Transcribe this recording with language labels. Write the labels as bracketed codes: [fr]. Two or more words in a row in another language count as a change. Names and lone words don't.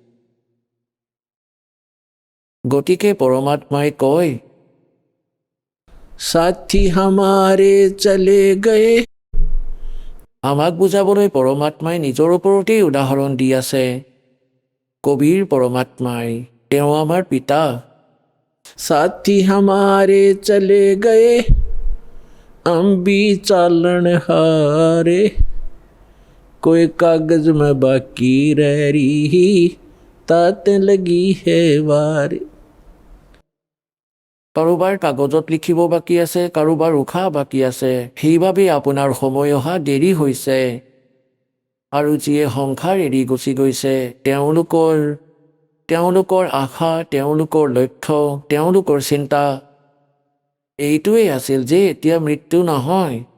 [as] গতিকে পৰমাত্মাই কয়, [hi] साथी हमारे चले गये। [as] আমাক বুজাবলৈ পৰমাত্মাই নিজৰ ওপৰতেই উদাহৰণ দি আছে। কবিৰ পৰমাত্মাই, তেওঁ আমাৰ পিতা। [hi] साथी हमारे चले गये हम भी चालन हारे, कोई कागज में बाकी रह रही ताते लगी है वारे। [as] কাৰোবাৰ কাগজত লিখিব বাকী আছে, কাৰোবাৰ উশাহ বাকী আছে, সেইবাবে আপোনাৰ সময় অহা দেৰি হৈছে। আৰু যিয়ে সংসাৰ এৰি গুচি গৈছে, তেওঁলোকৰ আশা, তেওঁলোকৰ লক্ষ্য, তেওঁলোকৰ চিন্তা এইটোৱেই আছিল যে এতিয়া মৃত্যু নহয়।